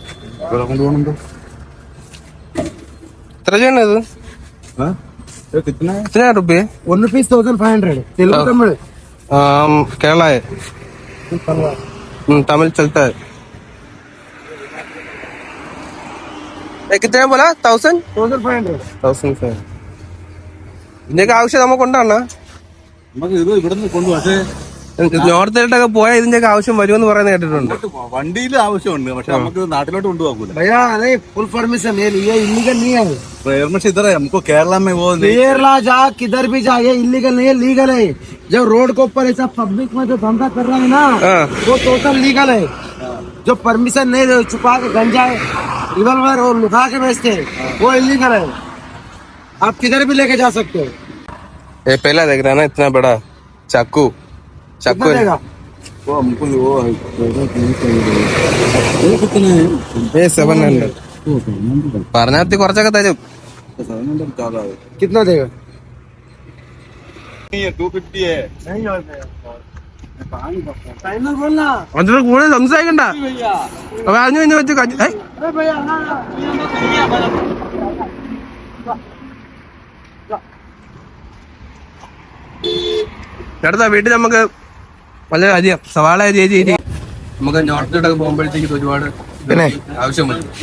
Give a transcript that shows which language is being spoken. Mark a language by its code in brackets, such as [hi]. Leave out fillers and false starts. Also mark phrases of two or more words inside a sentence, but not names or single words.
[ml] എത്ര ചെയ്യണ ഇത്? [hi] कितना रुपये? 1 rupees 1500. तेलुगु तमिल केरला है, तमिल चलता है। कितने बोला? 1500. [ml] ഇതിന്റെയൊക്കെ ആവശ്യം നമുക്കുണ്ടാണ്. നമുക്ക് ഇത് ഇവിടുന്ന് കൊണ്ടുപോകെ നോർത്തിലോട്ടൊക്കെ പോയാൽ ഇതിന്റെയൊക്കെ ആവശ്യം വരുമെന്ന് പറയുന്നത് കേട്ടിട്ടുണ്ട്. വണ്ടിയിൽ ആവശ്യമുണ്ട്, പക്ഷെ നമുക്ക് നാട്ടിലോട്ട് കൊണ്ടുപോകൂല. [hi] भैया नहीं, फुल परमिशन है, ये इलीगल नहीं है। परमिशन इधर है, हमको केरला में वो केरला जा किधर भी जा, ये इलीगल नहीं है, लीगल है। जब रोड के ऊपर ऐसा पब्लिक में जो धंधा कर रहा है ना, वो टोटल लीगल है। जो परमिशन नहीं दे, छुपा के गंजा रिवॉल्वर और लुका के बेचते हैं, वो इलीगल है। आप किधर भी लेके जा सकते हो। ये पहला देख रहा है ना, इतना बड़ा चाकू कितना देगा? वो हमको वो [ml] ये 700 പറഞ്ഞാൽ കുറച്ചൊക്കെ തരും. [hi] कितना देगा? 250 है। फाइनल बोलना [ml] അതിന് കൂടുതൽ സംസാരിക്കണ്ട. അപ്പൊ അതിന് കഴിഞ്ഞ് വെച്ച് അടുത്ത വീട്ടിൽ നമുക്ക് വളരെ അധികം സവാള ചേച്ചി നമുക്ക് നോർത്തിലോട്ടൊക്കെ പോകുമ്പോഴത്തേക്ക് ഒരുപാട് പിന്നെ ആവശ്യം വരും.